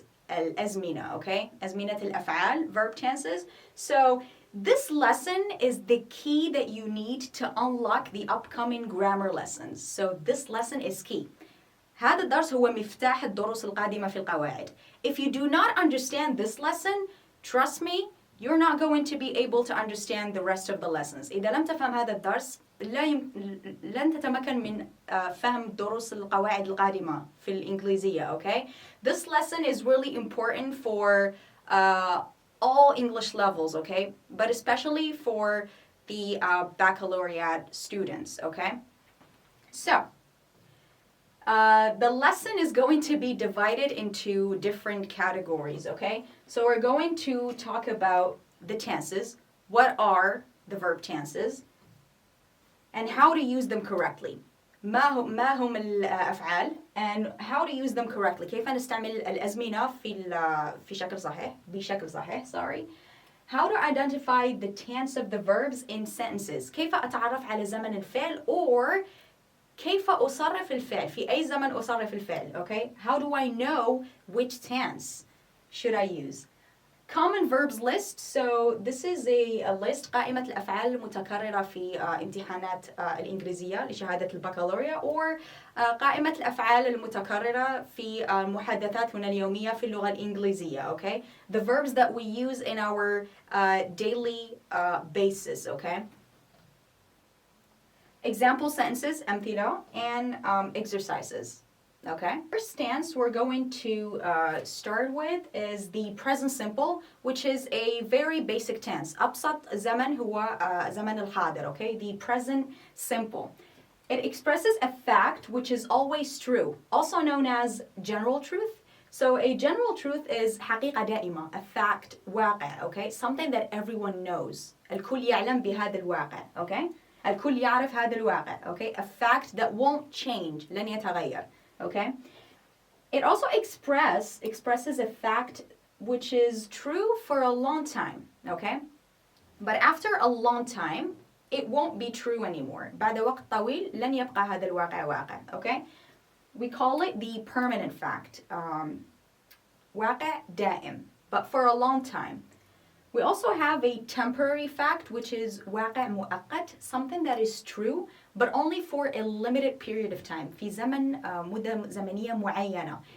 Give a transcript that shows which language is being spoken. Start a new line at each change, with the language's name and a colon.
Arabic: الازمنة, okay? ازمنة الافعال,
English: verb tenses. So this lesson is the key that you need to unlock the upcoming grammar lessons. So this lesson is key.
Arabic: هذا الدرس هو مفتاح الدروس القادمة في القواعد.
English: If you do not understand this lesson, trust me, you're not going to be able to understand the rest of the lessons.
Arabic: إذا لم تفهم هذا الدرس لن تتمكن من فهم دروس القواعد القادمة في الإنجليزية, okay?
English: This lesson is really important for all English levels, okay? But especially for the baccalaureate students, okay? So, the lesson is going to be divided into different categories, okay? So we're going to talk about the tenses, what are the verb tenses, and how to use them correctly.
Arabic: ما هم الأفعال
English: and how to use them correctly.
Arabic: كيف نستعمل الأزمنة في شكل صحيح بشكل صحيح, sorry.
English: How to identify the tense of the verbs in sentences.
Arabic: كيف أتعرف على زمن الفعل or كيف أصرف الفعل في أي زمن أصرف الفعل, okay?
English: How do I know which tense should I use? Common verbs list. So this is a list
Arabic: قائمة الأفعال المتكررة في امتحانات الإنجليزية لشهادة البكالوريا or قائمة الأفعال المتكررة في المحادثات هنا اليومية في اللغة الإنجليزية, okay?
English: The verbs that we use in our daily basis, okay? Example sentences,
Arabic: امثلة,
English: and exercises. Okay. First tense we're going to start with is the present simple, which is a very basic tense.
Arabic: أبسط زمن هو زمن الحاضر. Okay.
English: The present simple. It expresses a fact which is always true, also known as general truth. So a general truth is
Arabic: حقيقة دائمة,
English: a fact,
Arabic: واقع.
English: Okay. Something that everyone knows.
Arabic: الكل يعلم بهذا الواقع. Okay. الكل يعرف هذا الواقع. Okay.
English: A fact that won't change.
Arabic: لن يتغير.
English: Okay? It also expresses a fact which is true for a long time, okay? But after a long time, it won't be true anymore.
Arabic: بعد وقت طويل لن يبقى هذا الواقع واقع, okay?
English: We call it the permanent fact.
Arabic: واقع دائم,
English: but for a long time. We also have a temporary fact, which is
Arabic: واقع مؤقت,
English: something that is true, but only for a limited period of time.
Arabic: في زمن مدة زمنية معينة.